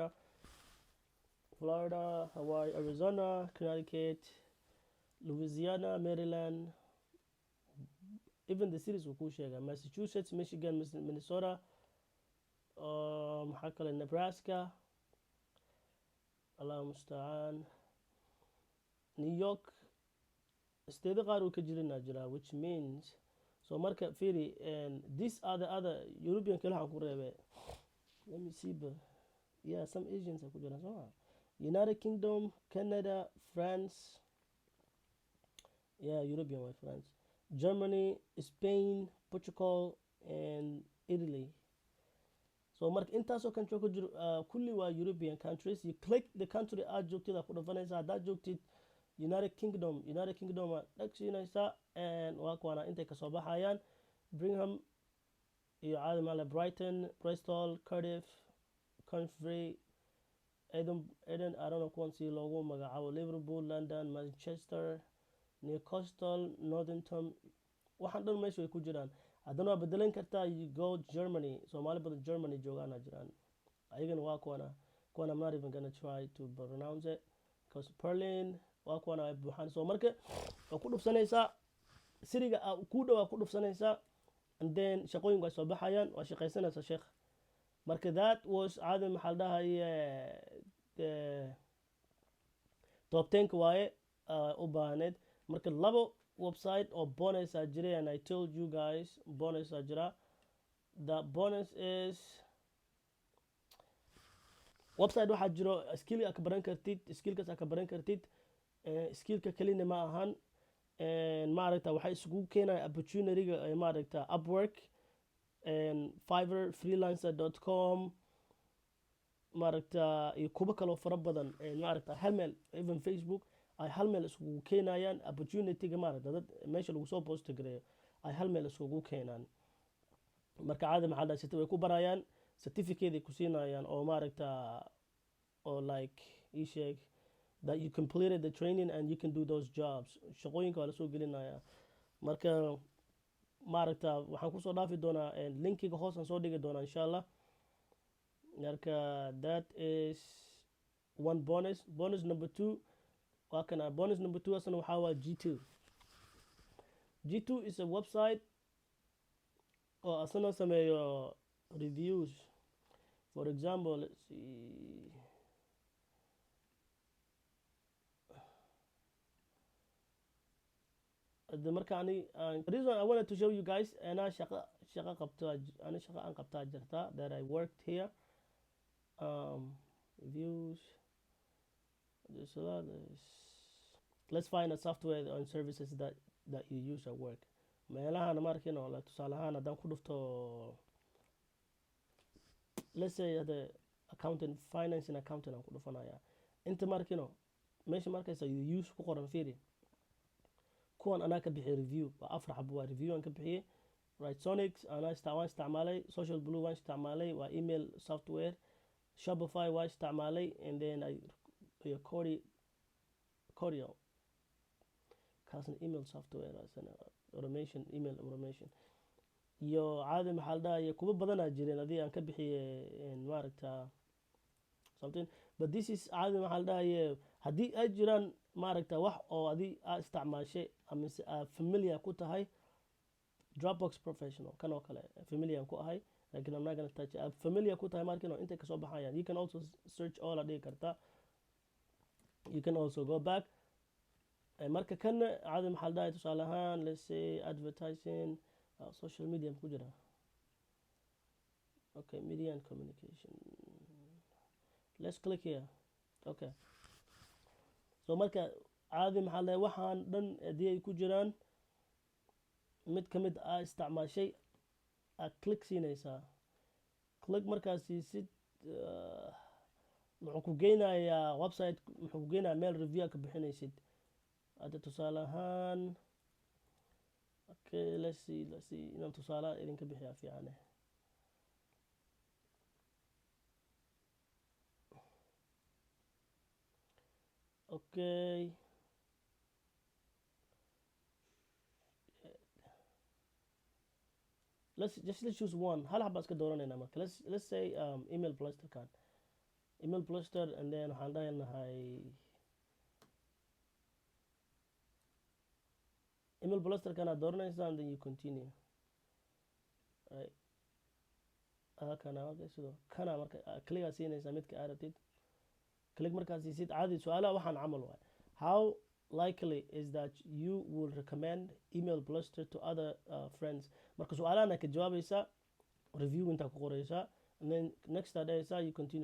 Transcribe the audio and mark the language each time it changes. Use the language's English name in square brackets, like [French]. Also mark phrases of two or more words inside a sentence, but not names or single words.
[Somali] Florida, Hawaii, Arizona, Connecticut, Louisiana, Maryland, [English] even the cities [Somali] wuu ku sheegaa Massachusetts, Michigan, Minnesota, maxaa kale Nebraska, [Arabic] Allah musta'an, [English] New York, state [Somali] qaar uu ka jira [English] which means so [Somali] marka fiiri [English] and these are the other European [Somali] kale waxaan ku reebay [English] let me see but yeah some Asians [Somali] ku jira [English] so United Kingdom, Canada, France, yeah European way France, Germany, Spain, Portugal and Italy. [Somali] So marka intaasoo country ku jiro kulli waa [English] European countries. You click the country [Somali] aad joogtid ku dhufanaysaa haddaad joogtid United Kingdom waa dhagsiinaysaa and waa kuwana intay kasoo baxayaan Birmingham iyo caadi maale Brighton, Bristol, Cardiff, Coventry, Eden [English] I don't know [Somali] kuwan si loogu magacaabo Liverpool, London, Manchester, Newcastle, Northampton waxaan dhan meesha way ku jiraan. haddana waa bedelan kartaa [English] you go [Somali] Germany Soomaali badan Germany joogaana jiraan ayagana waa kuwana [English] I'm not even gonna try to pronounce it because [Somali] Berlin waa kuwana ay buuxaan. So marka waa ku dhufsanaysaa siriga ku dhaw ku dhufsanaysaa [English] and then [Somali] shaqooyinku ay soo baxayaan waa shaqaysanaysaa sheekh marka [English] that was [Somali] caadi maxaa dhahay top 10 waaye u baahneed. Marka labo website oo bonus aa jiray, [English] and I told you guys bonus aa jira. The bonus is website [Somali] waxaa jiro skill aa ka baran kartid, skillkaas aa ka baran kartid. Skillka kelina ma ahan, maaragta waxay isugu keenaya opportunity-ga maaragta Upwork, Fiverr, freelancer.com, maaragta iyo kuba kaloo fara badan, maaragta hal meel, even Facebook ay hal meel isugu keenayaan opportunity-ga, maaragta dad meesha lagu soo post gareeyo ay hal meel isugu keenaan. Marka caadi maxaa la dhahay way ku barayaan, certificate ay ku siinayaan oo maaragta oo like ii sheeg [English] that you completed the training and you can do those jobs. [Somali] Shaqooyinka waa la soo gelinaya. Marka maaragta waxaan kusoo dhaafi doonaa linkiga hoos aan soo dhigi doonaa [Arabic] insha Allah. [English] Marka that is one bonus. [Somali] Bonus number 2 waa kana. [English] Bonus number 2 [Somali] asana waxaa waa G2. [English] G2 is a website [Somali] oo asana sameeyo reviews. [English] For example, let's see. The [Somali] marka ani [English] the reason I wanted to show you guys [Somali] ana shaqa qabta, ana shaqa aan qabta jirta [English] that I worked here. Reviews. So that is, let's find a software and services that you use at work. [Somali] Meelahan markino la tusaalahaan haddaan ku dhufto, [English] let's say the accountant, finance and accountant [Somali] aan ku dhufanaya. Inta markino meesha markaysa [English] you use [Somali] ku qoran fiiri. kuwan anaa ka bixiyay review waa 4 xabo waa review aan ka bixiyay. Writesonics anaa isticmaalay, Social Blue waan isticmaalay, waa [English] email software. [Somali] Shopify waan isticmaalay, [English] and then I Coreo kaasna email software asana automation, email automation. [Somali] Iyo caadi maxaa la dhahay kuba badanaa jireen adii aan ka bixiyay maaragta something, [English] but this is [Somali] caadi maxaa la dhahay haddii ay jiraan maaragta wax oo adii aa isticmaashay ama familiar ku tahay. Dropbox Professional kan oo kale familiar ku ahay, laakiin [English] I'm not gonna touch it. [Somali] Familiar ku tahay markino intay kasoo baxayaan. [English] You can also search all [Somali] adii karta. [English] You can also go back. [Somali] Marka kan caadi maxaa la dhahay tusaale ahaan, [English] let's say advertising, social media [Somali] ku jira. [English] Okay, media and communication. Let's click here. Okay. [Somali] So marka caadi maxaa la dhahay waxaan dhan hadii ay ku jiraan mid ka mid ah isticmaashay aad click siinaysaa. Click markaas siisid wuxuu ku geynayaa website, wuxuu ku geynayaa meel review ka bixinaysid. Hadda tusaale ahaan, [English] okay, let's see [Somali] inaan tusaale idinka bixiyaa fiican. [English] Okay. Let's choose one. [Somali] Hal xabba iska dooranayna marka. [English] Let's say email blaster kan. Email blaster, and then [Somali] waxaan dhahaynahay [English] email blaster [Somali] kana dooranaysa, [English] and then you continue. Right. [Somali] Kana marka sidoo kana marka click siinaysa midka aad rabtid. Click markaas siisid caadi su'aalaha waxaan camal waay. [English] How likely is that you will recommend email blaster to other friends? [Somali] Marka su'aalahan ka jawaabaysa, review inta ku qoraysa, [English] and then next day you continue.